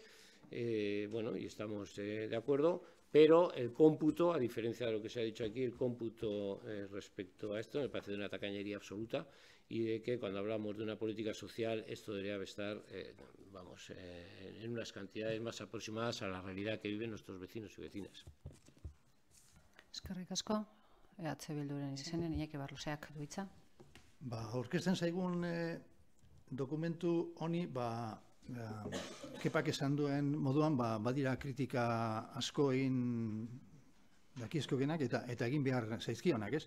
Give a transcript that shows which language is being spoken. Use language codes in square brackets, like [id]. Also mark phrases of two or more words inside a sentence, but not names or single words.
[es] Bueno, y estamos de acuerdo, pero el cómputo, a diferencia de lo que se ha dicho aquí, el cómputo respecto a esto me parece de una tacañería absoluta, y de que cuando hablamos de una política social esto debería estar en unas cantidades más aproximadas a la realidad que viven nuestros vecinos y vecinas. [eu] Eskerrik asko, EH Bilduren izenen, Iñaki Barluseak du hitza. Aurkezten zaigun dokumentu honi, Kepak esan duen moduan, badira kritika asko egin dakizkogenak eta egin behar zaizkionak, ez?